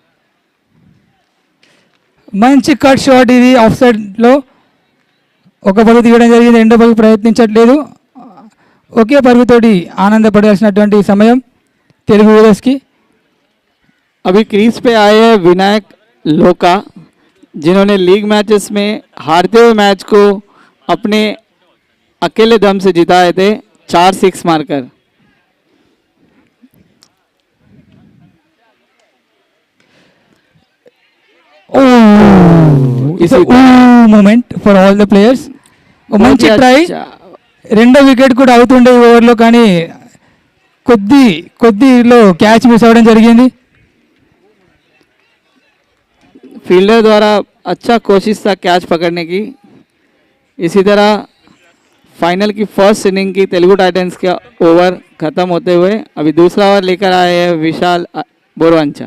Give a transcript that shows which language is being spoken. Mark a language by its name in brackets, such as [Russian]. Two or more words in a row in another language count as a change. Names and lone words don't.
[Telugu] మంచి [English] cut shot [Telugu] ఇది [English] off sideలో [Telugu] ఒక పరుగు తీయడం జరిగింది. రెండో పరుగు ప్రయత్నించట్లేదు. ఒకే పరుగుతోటి ఆనందపడాల్సినటువంటి సమయం తెలుగు యూజర్స్కి. [Hindi] अभी क्रीज पे आए हैं विनायक लोका, जिन्होंने [English] league matches [Hindi] में हारते हुए मैच को अपने अकेले दम से जिताए थे 4-6 मारकर. [English] moment for all the players. [Telugu] మంచి ట్రై. రెండో వికెట్ కూడా అవుతుండే ఈ ఓవర్లో, కానీ కొద్దిలో [English] catch miss [Telugu] అవ్వడం జరిగింది. [Hindi] फील्डर द्वारा अच्छा कोशिश था कैच पकड़ने की. इसी तरह फाइनल की [English] first inning [Hindi] की तेलुगु टाइटंस का ओवर खत्म होते हुए अभी दूसरा ओवर लेकर आए हैं विशाल बोरवंचा.